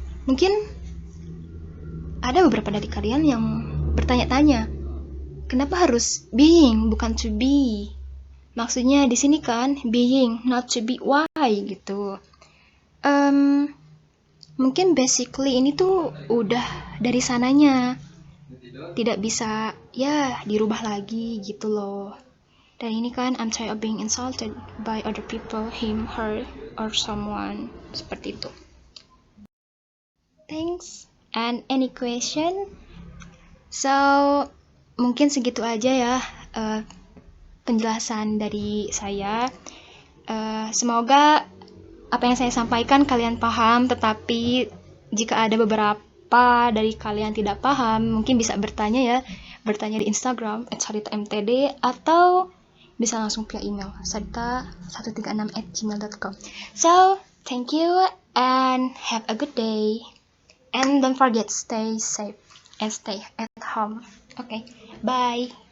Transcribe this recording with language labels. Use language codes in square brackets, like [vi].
[id] Mungkin ada beberapa dari kalian yang bertanya-tanya, kenapa harus being bukan to be? Maksudnya di sini kan being, not to be. Why gitu? Mungkin basically ini tuh udah dari sananya, tidak bisa ya dirubah lagi gitu loh. Dan ini kan [en] I'm tired of being insulted by other people, him, her, or someone. [id] Seperti itu. Thanks. [en] And any question? [id] So, mungkin segitu aja ya penjelasan dari saya. Semoga apa yang saya sampaikan kalian paham, tetapi jika ada beberapa dari kalian tidak paham, mungkin bisa bertanya di Instagram @sarita_mtd atau bisa langsung via email sarita136@gmail.com. [en] So, thank you and have a good day. And don't forget, stay safe and stay at home. Okay, bye.